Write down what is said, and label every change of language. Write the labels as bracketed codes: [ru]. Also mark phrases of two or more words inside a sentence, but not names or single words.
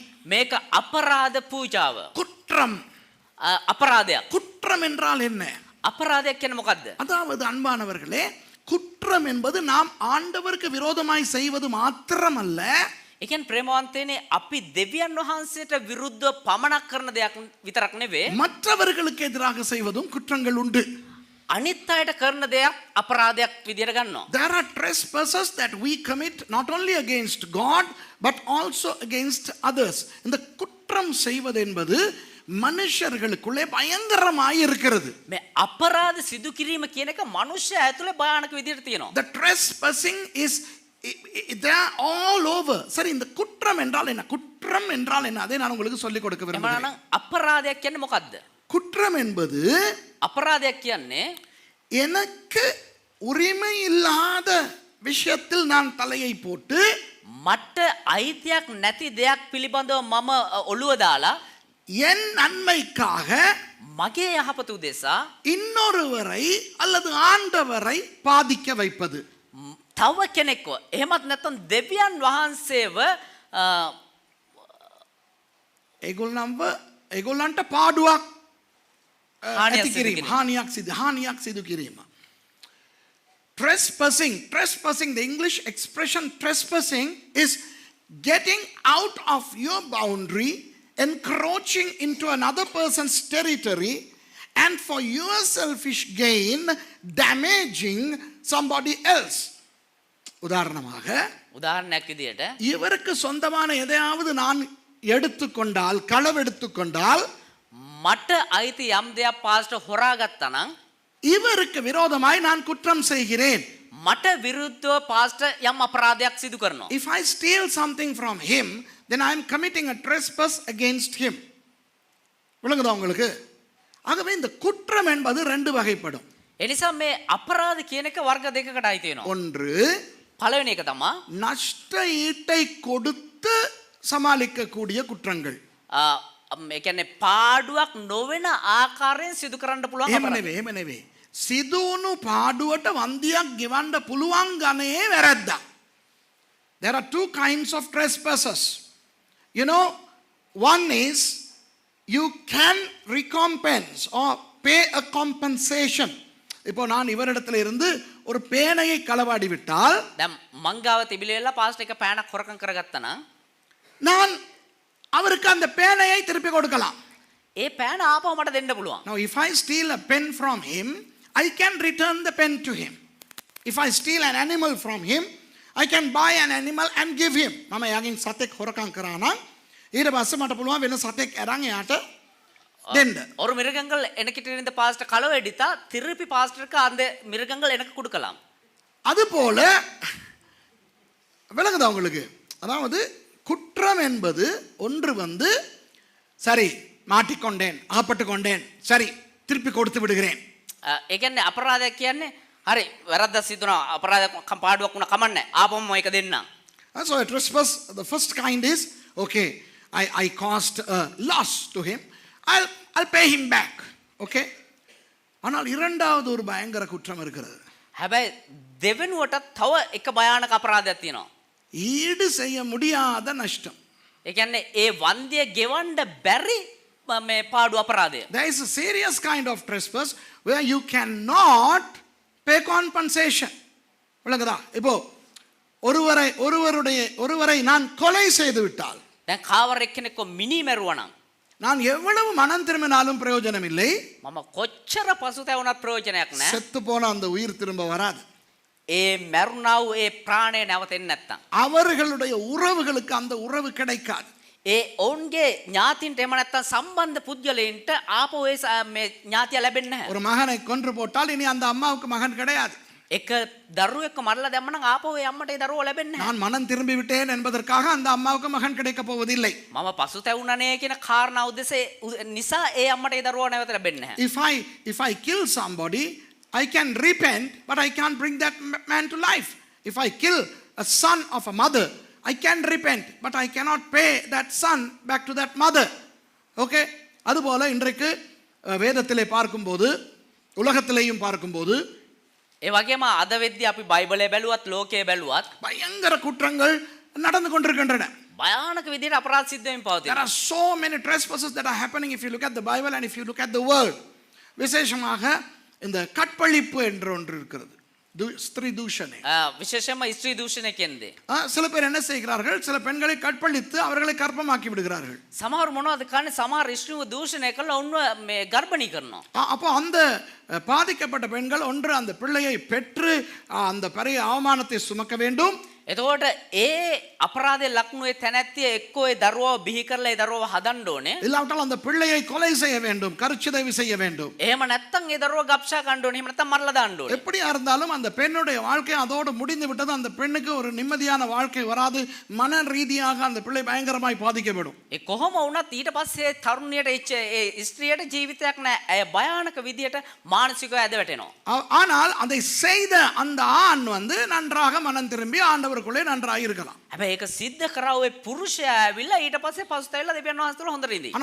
[si] මේක අපරාධ පූජාව. [ta] குற்றம். [si] අපරාධයක්. [ta] குற்றம் என்றால் என்ன? [si] අපරාධයක් කියන්නේ මොකද්ද? [ta] அதாவது அன்பானவர்களே, குற்றம் என்பது நாம் ஆண்டவருக்கு விரோதமாய் செய்வது மாத்திரமல்ல, [si] ඒ කියන්නේ ප්‍රේමවන්තයනේ අපි දෙවියන් වහන්සේට විරුද්ධව පමණක් කරන දෙයක් විතරක් නෙවෙයි [ta] மற்றவர்களுக்கு எதிராக செய்வதும் குற்றங்கள் உண்டு. [si] අනිත් අයට කරන දෙයක් අපරාධයක් විදියට ගන්නවා. [en] There are trespasses that we commit not only against God but also against others. [ta] இந்த குற்றம் செய்வது என்பது மனுஷர்களுக்குள்ளே பயங்கரமாய் இருக்கிறது. [si] මේ අපරාධ සිදු කිරීම කියන එක මනුෂ්‍ය ඇතුලේ භයානක විදියට තියෙනවා. [en] The trespassing is they are all over. [ta] சரி, இந்த குற்றம் என்றால் என்ன? குற்றம் என்றால் என்ன? அதை நான் உங்களுக்கு சொல்லிக் கொடுக்க விரும்புகிறேன். [si] එමනම් අපරාධයක් කියන්නේ මොකද්ද? [ta] குற்றம் என்பது [si] අපරාධයක් කියන්නේ [ta] எனக்கு உரிமை இல்லாத விஷயத்தில் நான் தலையை போட்டு [si] මට අයිතියක් නැති දෙයක් පිළිබඳව මම ඔළුව දාලා [ta] என் நன்மைக்காக [si] මගේ යහපත උදෙසා [ta] இன்னொருவரை அல்லது ஆண்டவரை பாதிக்க வைப்பது. [si] තව කෙනෙක්ව එහෙමත් නැත්නම් දෙවියන් වහන්සේව ඒගොල්ලන්ට පාඩුවක් හානියක් ඇති කිරීම, හානියක් සිදු කිරීම. [en] Trespassing, the English expression trespassing is getting out of your boundary, encroaching into another person's territory, and for your selfish gain damaging somebody else. [ta] உதாரணமாக, [si] උදාහරණයක් විදියට [ta] இவருக்கு சொந்தமான எதையாவது நான் எடுத்துக்கொண்டால், களவெடுத்துக்கொண்டால், [si] මට අයිති යම් දෙයක් පාස්ට හොරාගත්තා නම් [ta] இவருக்கு விரோதமாய் நான் குற்றம் செய்கிறேன். [si] මට විරුද්ධව පාස්ට යම් අපරාධයක් සිදු කරනවා. [en] If I steal something from him, then I am committing a trespass against him. [ta] விளங்குதா உங்களுக்கு? ஆகவே இந்த குற்றம் என்பது ரெண்டு வகைப்படும். [si] එනිසා මේ අපරාධ කියන එක වර්ග දෙකකට අයිති වෙනවා. [ta] ஒன்று, [si] පළවෙනි එක තමයි [ta] நஷ்ட ஈட்டை கொடுத்து சமாளிக்கக்கூடிய குற்றங்கள். [si] ඒ කියන්නේ පාඩුවක් නොවන ආකාරයෙන් සිදු කරන්න පුළුවන් එහෙම අපරාධ. නෙවෙයි, එහෙම නෙවෙයි. සිදුවුණු පාඩුවට වන්දියක් ගෙවන්න පුළුවන් ගණයේ වැරද්දා. [en] There are two kinds of trespasses. You know, one is you can recompense or pay a compensation. [ta] இப்போ நான் இவரிடத்துல இருந்து ஒரு பேனையை களவாடி விட்டால், [si] දැන් මංගාව තිබිලෙලා පාස්ට එක පෑනක් හොරකම් කරගත්තා නම් [ta] நான் அவருக்கு அந்த பேனையை திருப்பி கொடுக்கலாம். [si] ඒ පෑන ආපහු මට දෙන්න පුළුවන්. [en] Now if I steal a pen from him, I can return the pen to him. If I steal an animal from him, I can buy an animal and give him. [si] මම යාගෙන් සතෙක් හොරකම් කරා නම් ඊට පස්සේ මට පුළුවන් වෙන සතෙක් අරන් එයාට දෙන්න. [ta] ஒரு மிருகங்கள் எனக்கிட்ட இருந்த பாஸ்ட் களவு எடுத்தா திருப்பி பாஸ்டருக்கு அந்த மிருகங்கள் எனக்கு கொடுக்கலாம். அதுபோல விளங்குதா உங்களுக்கு? அதாவது குற்றம் என்பது ஒன்று வந்து சரி மாட்டிக்கொண்டேன், அகப்பட்டு கொண்டேன், சரி திருப்பி கொடுத்து விடுகிறேன். [si] ඒ කියන්නේ අපරාධයක් කියන්නේ හරි වැරද්දක් සිදු වුණා අපරාධයක් පාඩුවක් වුණා කමන්නේ ආපහුම මේක දෙන්නම්. [en] So a trespass, the first kind is okay, I caused a loss to him, I'll pay him back. Okay? [ta] ஆனால் இரண்டாவது ஒரு பயங்கர குற்றம் இருக்கிறது. [si] හැබැයි දෙවෙනුවට තව එක භයානක අපරාධයක් තියෙනවා. [ta] ஈடு செய்ய முடியாத நஷ்டம். [si] ඒ කියන්නේ ඒ වන්දිය ගෙවන්න බැරි මේ පාඩු අපරාධය. [en] There is a serious kind of trespass where you cannot pay compensation. [ta] விளங்குதா? இப்போ ஒருவரை நான் கொலை செய்து விட்டால், [si] දැන් කාවර එක්කෙනෙක්ව මිනි මැරුවා නම් [ta] நான் எவ்வளவு மனம் திரும்பினாலும் பிரயோஜனம் இல்லை. [si] මම කොච්චර පසුතැවුණත් ප්‍රයෝජනයක් නැහැ. [ta] செத்து போன அந்த உயிர் திரும்ப வராது. [si] ඒ මැරුණා වූ ඒ ප්‍රාණය නැවතෙන්නේ නැත්තම් [ta] அவர்களுடைய உறவுகளுக்கு அந்த உறவு கிடைக்காது. [si] ඒ ඔවුන්ගේ ඥාතින්ට එම නැත්තම් සම්බන්ධ පුද්ගලයින්ට ආපහු ඒ මේ ඥාතිය ලැබෙන්නේ නැහැ. [ta] ஒரு மகனை கொன்று போட்டால் இனி அந்த அம்மாவுக்கு மகன் கிடையாது. [si] එක දරුවෙක්ව මරලා දැම්ම නම් ආපහු ඒ අම්මට ඒ දරුවෝ ලැබෙන්නේ නැහැ. [ta] நான் மனம் திரும்பி விட்டேன் என்பதற்காக அந்த அம்மாவுக்கு மகன் கிடைக்க போவதில்லை. [si] මම පසුතැවුණනේ කියන කාරණා උදෙසේ නිසා ඒ අම්මට ඒ දරුවෝ නැවත ලැබෙන්නේ නැහැ. [en] If I kill somebody, I can repent, but I can't bring that man to life. If I kill a son of a mother, I can repent, but I cannot pay that son back to that mother. Okay? [ta] அதுபோல இன்றைக்கு வேதத்திலே பார்க்கும்போது, உலகத்திலேயும் பார்க்கும்போது [si] ඒ වගේම අද වෙද්දී අපි බයිබලයේ බැලුවත් ලෝකයේ බැලුවත් [ta] பயங்கர குற்றங்கள் நடந்து கொண்டிருக்கின்றன. [si] භයානක විදිහට අපරාධ සිද්ධ වෙමින් [en] There [si] පවතිනවා. [en] are so many trespasses that are happening if you look at the Bible and if you look at the world. [ta] விசேஷமாக இந்த கற்பழிப்பு என்று ஒன்று இருக்கிறது. ஸ்திரீ தூஷணை. [si] විශේෂයෙන්ම ස්ත්‍රී දූෂණය කියන්නේ. [ta] சில பேர் என்ன செய்கிறார்கள், சில பெண்களை கற்பழித்து அவர்களை கர்ப்பமாக்கி விடுகிறார்கள். [si] සමහර මොනවද කරන්නේ? සමහර ස්ත්‍රීව දූෂණය කරලා ඔන්න මේ ගර්භණී කරනවා. [ta] அப்போ அந்த பாதிக்கப்பட்ட பெண்கள் ஒன்று அந்த பிள்ளையை பெற்று அந்த பெரிய அவமானத்தை சுமக்க வேண்டும். [si] එතකොට ඒ අපරාධයේ ලක්ුණු තැනැත්තිය එක්කෝ ඒ දරුවව බිහි කරලා ඒ දරුවව හදන්න ඕනේ. [ta] இல்லாவிட்டால் அந்த பிள்ளையை கொலை செய்ய வேண்டும், கருச்சிதைவு செய்ய வேண்டும். [si] එහෙම නැත්නම් ඒ දරුවව ගබ්සා ගන්න ඕනේ. එහෙම නැත්නම් මරලා දාන්න ඕනේ. [ta] எப்படியா இருந்தாலும் அந்த பெண்ணுடைய வாழ்க்கை அதோடு முடிந்து விட்டது. அந்த பெண்ணுக்கு ஒரு நிம்மதியான வாழ்க்கை வராது. மன ரீதியாக அந்த பிள்ளை பயங்கரமாய் பாதிக்கப்படும். [si] ඒ කොහොම වුණත් ඊට පස්සේ තරුණියට ඒ ස්ත්‍රියට ජීවිතයක් නැහැ. ඇය භයානක විදියට මානසිකව ඇද වැටෙනවා. [ta] ஆனால் அதை செய்த அந்த ஆண் நன்றாக மனம் திரும்பி ஆண்டவருக்குள்ளே நன்றாக இருக்கலாம். [si] හැබැයි ඒක සිද්ධ කරා ඔය පුරුෂයා ඇවිල්ලා ඊට පස්සේ පසුතැවිලා දෙවියන් වහන්සේ තුල හොඳට ඉඳී.